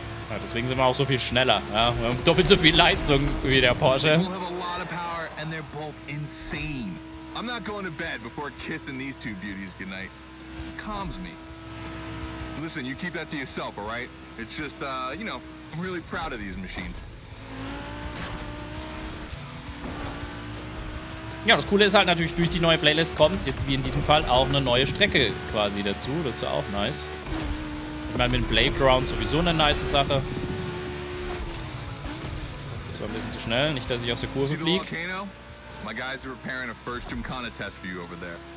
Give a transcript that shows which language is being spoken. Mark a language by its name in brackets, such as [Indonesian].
[German] Ja, deswegen sind wir auch so viel schneller. Ja? Wir haben doppelt so viel Leistung wie der Porsche. [English] They have a lot of power and they're both insane. I'm not going to bed before kissing these two beauties goodnight. It calms me. Listen, you keep that to yourself, all right? It's just, you know, I'm really proud of these machines. [German] Ja, das Coole ist halt natürlich, durch die neue Playlist kommt jetzt wie in diesem Fall auch eine neue Strecke quasi dazu. Das ist ja auch nice. Ich meine, mit dem Playground sowieso eine nice Sache. Das war ein bisschen zu schnell, nicht, dass ich aus der Kurve fliege. [English] My guys are preparing a first Gymkhana test for you over there.